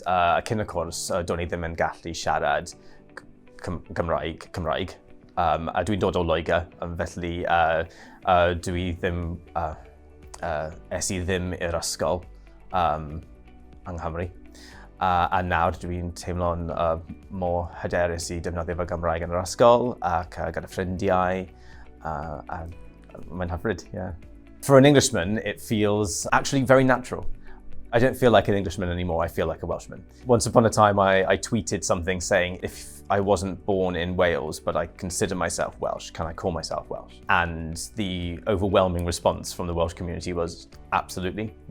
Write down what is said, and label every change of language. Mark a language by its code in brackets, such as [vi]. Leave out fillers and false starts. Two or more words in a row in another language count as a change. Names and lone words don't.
[cy] Cyn y cwrs, do'n i ddim yn gallu siarad Cymraeg, a dwi'n dod o Loegr, felly dwi ddim, es i ddim i'r ysgol yng Nghymru. A nawr dwi'n teimlo'n mor hyderus i defnyddio fy Gymraeg yn yr ysgol ac gyda ffrindiau, a mae'n hyfryd, [en] yeah. For an Englishman, it feels actually very natural. I don't feel like an Englishman anymore, I feel like a Welshman. Once upon a time, I tweeted something saying, if I wasn't born in Wales, but I consider myself Welsh, can I call myself Welsh? And the overwhelming response from the Welsh community was absolutely, welcome aboard.